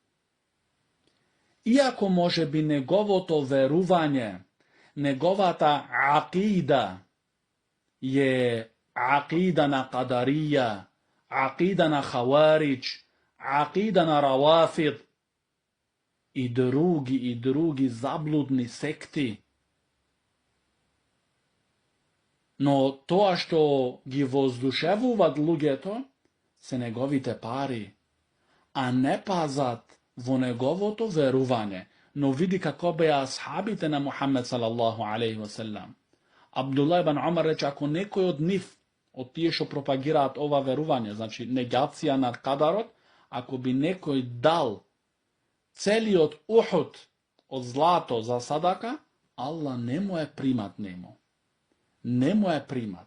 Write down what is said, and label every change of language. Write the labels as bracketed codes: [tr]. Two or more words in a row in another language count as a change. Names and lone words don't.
[mk] Иако може би неговото верување, неговата акида е акида на кадарија, акида на хаварич, акида на равафид и други заблудни секти. Но тоа што ги воздушевуваат луѓето се неговите пари, а не пазат во неговото верување. Но види како беа асхабите на Мухаммед [ar] صلى الله عليه وسلم. [mk] Абдулlah ибн Умар рече, ако некој од нив, од тие што пропагираат ова верување, значи негација на кадарот, ако би некој дал целиот Ухуд од злато за садака, Аллах не му е примат нему. Не му е примат.